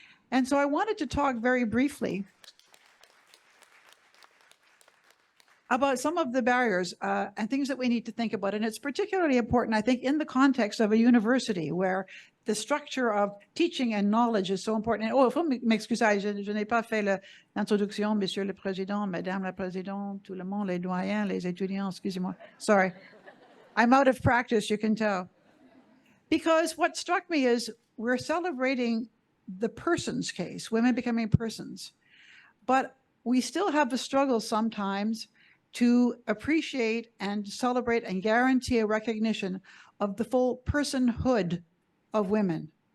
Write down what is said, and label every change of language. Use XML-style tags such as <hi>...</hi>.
<en>And so I wanted to talk very briefly about some of the barriers and things that we need to think about. And it's particularly important, I think, in the context of a university where the structure of teaching and knowledge is so important.</en> <fr>Oh, il faut m'excuser, je n'ai pas fait l'introduction, Monsieur le Président, Madame la Présidente, tout le monde, les doyens, les étudiants, excusez-moi.</fr> <en>Sorry. I'm out of practice, you can tell. Because what struck me is we're celebrating the person's case, women becoming persons. But we still have the struggle sometimes to appreciate and celebrate and guarantee a recognition of the full personhood of women.</en>